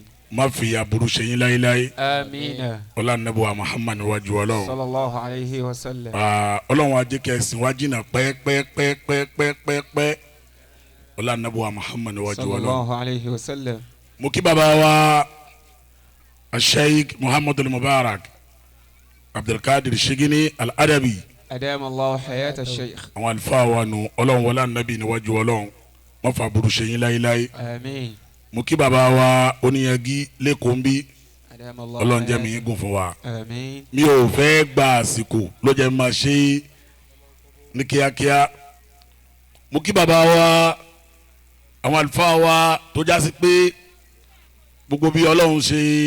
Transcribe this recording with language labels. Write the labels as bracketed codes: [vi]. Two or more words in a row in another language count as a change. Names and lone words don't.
[yo] má fi aburú ṣe yín láéláé Àmín. Ọlọ́run Ànábì wa Muhammad níwájú Ọlọ́run. [ar] صلى الله عليه وسلم. [yo] Ọlọ́run wa jẹ́ kí ẹ̀sìn wa jìnnà pẹ́ẹ́pẹ́ẹ́pẹ́ẹ́pẹ́ẹ́pẹ́ Ọlọ́run Ànábì wa Muhammad níwájú Ọlọ́run. [ar] صلى الله عليه وسلم. [yo] mo kí bàbá wa Sheikh Muhammadu Mubarak Abdulkadir Shigini Al-Adabi [ar] أدام الله حياة الشيخ. [yo] àwọn àlùfáà wa nù Ọlọ́run wọlé Ànábì níwájú Ọlọ́run má fa aburú ṣe yín láéláé. Àmín. mo kí bàbá wa oníyanjú lẹ́kọ̀ọ́ ń bí Adamallahu Ọlọ́run jẹ́ mi gùn fún wa. Àmín. mi ò fẹ́ gba àsìkò ló jẹ́ máa ṣe ní kíákíá mo kí bàbá wa àwọn àlùfáà wa tó já sí pé gbogbo bí Ọlọ́run ṣe